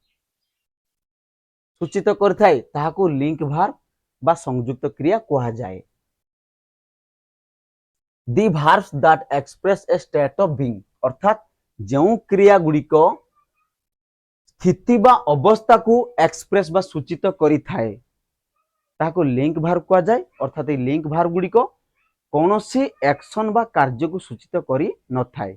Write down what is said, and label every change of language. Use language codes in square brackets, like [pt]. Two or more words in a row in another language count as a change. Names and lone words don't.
[or] ସୂଚିତ କରିଥାଏ ତାହାକୁ [en] link verb [or] ବା ସଂଯୁକ୍ତ କ୍ରିୟା କୁହାଯାଏ। [en] The verbs that express a state of being [or] ଅର୍ଥାତ୍ ଯେଉଁ କ୍ରିୟା ଗୁଡ଼ିକ ସ୍ଥିତି ବା ଅବସ୍ଥାକୁ ଏକ୍ସପ୍ରେସ ବା ସୂଚିତ କରିଥାଏ ତାହାକୁ [en] link verb [or] କୁହାଯାଏ। ଅର୍ଥାତ୍ ଏହି [en] link verb [or] ଗୁଡ଼ିକ କୌଣସି ଆକ୍ସନ ବା କାର୍ଯ୍ୟକୁ ସୂଚିତ କରି ନଥାଏ।